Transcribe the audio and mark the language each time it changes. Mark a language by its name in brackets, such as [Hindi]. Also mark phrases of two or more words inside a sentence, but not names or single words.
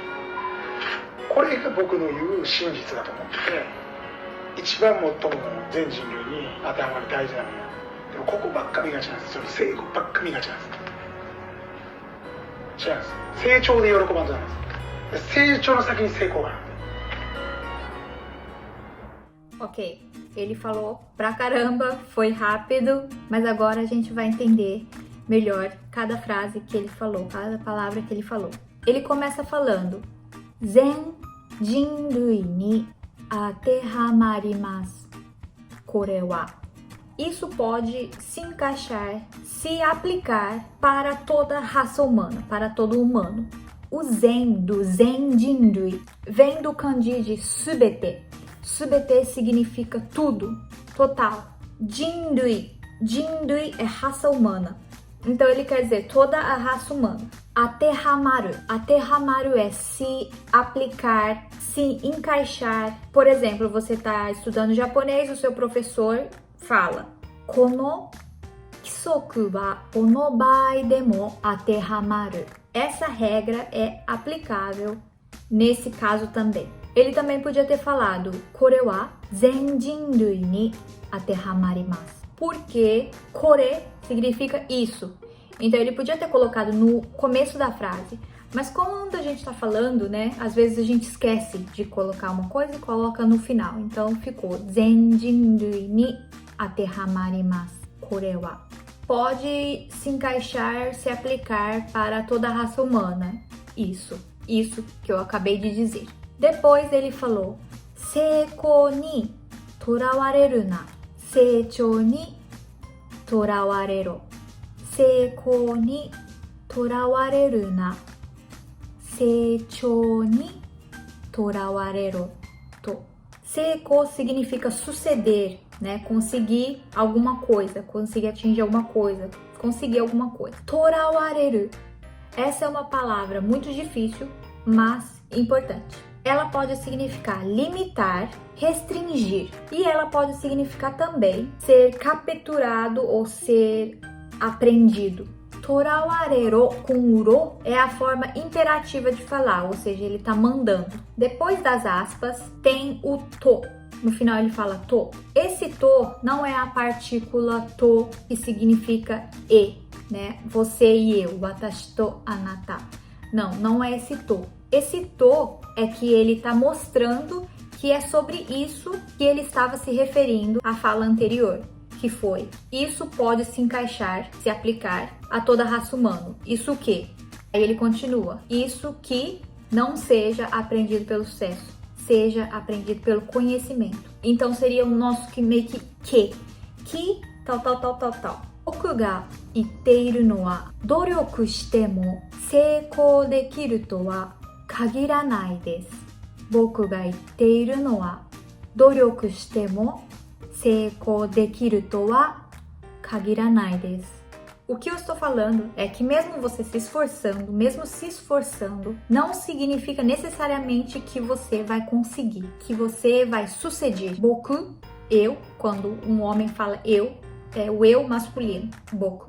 [Japanese] これが僕の言う真実だと思ってて、一番最も全人類に当てはまる大事なもの。でもここばっか見がちなんです。その成功ばっか見がちなんです。違うんです。成長で喜ばんとなんです。成長の先に成功がある。 [Portuguese] Ok, ele falou pra caramba, foi rápido, mas agora a gente vai entender melhor cada frase que ele falou, cada palavra que ele falou. Ele começa falando [Japanese] 全人類に当てはまります、これは. [Portuguese] Isso pode se encaixar, se aplicar para toda a raça humana, para todo humano. O Zen, do [Japanese] 全人類, [Portuguese] vem do kanji de subete. Subete significa tudo, total. Jinrui, Jinrui é raça humana. Então ele quer dizer toda a raça humana. [Japanese] 当てはまる、当てはまる [Portuguese] é se aplicar, se encaixar. Por exemplo, você está estudando japonês, o seu professor fala [Japanese] この規則はこの場合でも当てはまる. [Portuguese] Essa regra é aplicável nesse caso também. Ele também podia ter falado [Japanese] これは全人類に当てはまります. [Portuguese] porque kore significa isso. Então ele podia ter colocado no começo da frase, mas quando a gente tá falando, né, às vezes a gente esquece de colocar uma coisa e coloca no final. Então ficou [Japanese] 全人類に当てはまります、これは. [Portuguese] Pode se encaixar, se aplicar para toda a raça humana. Isso que eu acabei de dizer. Depois ele falou, [Japanese] 成功に囚われるな、成長に囚われろ. 成功に囚われるな、成長に囚われろ. [Portuguese] Seikou significa suceder, né? Conseguir alguma coisa, conseguir atingir alguma coisa, conseguir alguma coisa. Torawareru. Essa é uma palavra muito difícil, mas importante. Ela pode significar limitar, restringir. E ela pode significar também ser capturado ou ser apreendido. Torawarero com ro é a forma imperativa de falar, ou seja, ele tá mandando. Depois das aspas, tem o to. No final ele fala to. Esse to não é a partícula to que significa e, né? Você e eu, [Japanese] 私とあなた. [Portuguese] Não é esse to. Esse to é que ele tá mostrando que é sobre isso que ele estava se referindo à fala anterior, que foi: isso pode se encaixar, se aplicar a toda a raça humana. Isso o quê? Aí ele continua: isso que não seja aprendido pelo sucesso, seja aprendido pelo conhecimento. Então seria o nosso que meio que tal. [Japanese] 僕が言っているのは努力しても成功できるとは限らないです。僕が言っているのは努力しても成功できるとは限らないです。 [Portuguese] O que eu estou falando é que mesmo você se esforçando, não significa necessariamente que você vai conseguir, que você vai suceder. Boku, eu, quando um homem fala eu, é o eu masculino, boku.